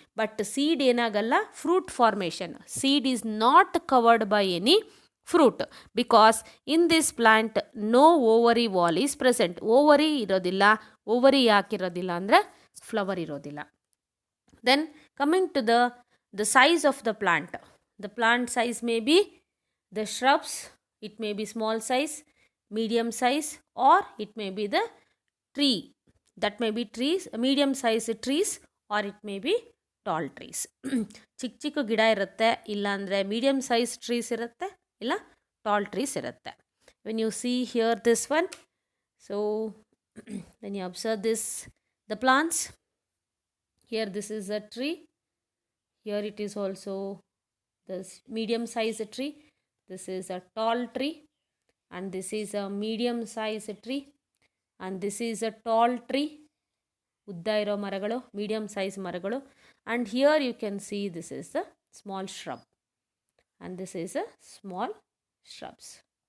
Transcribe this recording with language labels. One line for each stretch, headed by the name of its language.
English: But seed ಏನಾಗಲ್ಲ, fruit formation. Seed is not covered by any fruit because in this plant no ovary wall is present.
Kannada: Ovary ಇರೋದಿಲ್ಲ. Ovary ಯಾಕಿರೋದಿಲ್ಲ ಅಂದರೆ flower ಇರೋದಿಲ್ಲ.
English: Then coming to the size of the plant. The plant size may be the shrubs, it may be small size, medium size, or it may be the tree. That may be trees, medium size trees, or it may be tall trees.
Kannada: ಚಿಕ್ಕ ಚಿಕ್ಕ ಗಿಡ ಇರುತ್ತೆ, ಇಲ್ಲಾಂದರೆ medium size trees ಇರುತ್ತೆ, ಇಲ್ಲ tall trees ಇರುತ್ತೆ.
English: When you see here this one, so when you observe this the plants, here this is a tree, here it is also the medium size tree. This is a tall tree, and this is a medium size tree, and this is a tall tree.
Kannada: ಉದ್ದ ಇರೋ ಮರಗಳು, medium size ಮರಗಳು.
English: and here you can see this is a small shrub, and this is a small shrubs.